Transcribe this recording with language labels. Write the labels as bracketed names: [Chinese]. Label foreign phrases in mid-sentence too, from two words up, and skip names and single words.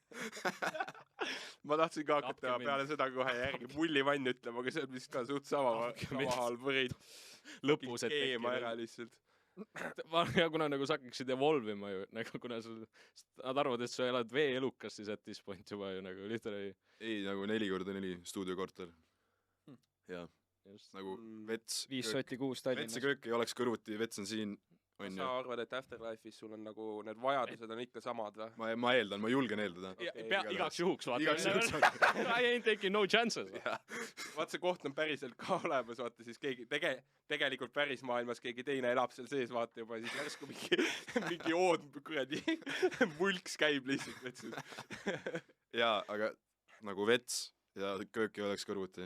[Estonian] Ma tahtsin ka hakata peale seda kohe järgi mullivann ütlema, aga see on vist ka suht sama halb võrid. Lõpus, et keema ära lihtsalt. Kuna nagu sa hakkaksid evolvima ju, nagu kuna nad arvad, et sa elad vee-elukas, siis [English] at this point [Estonian] juba ju nagu literally. Ei, nagu 4x4 stuudiokorter. Ja, nagu vets. 5 sotti 6 Tallinnas. Vets ja köök ei oleks kõrvuti, vets on siin. Sa arvad, et Afterlife'is sul on nagu need vajadused on ikka samad või? Ma eeldan, ma julgen eeldada. Igaks juhuks vaata. [English] I ain't taking no chances. [Estonian] Vaat see koht on päriselt ka olemas, vaata siis keegi, tegelikult päris maailmas keegi teine elab seal sees, vaata juba siis järsku mingi ood kuradi mulks käib lihtsalt vetsus. Jaa, aga nagu vets ja köök ei oleks kõrvuti.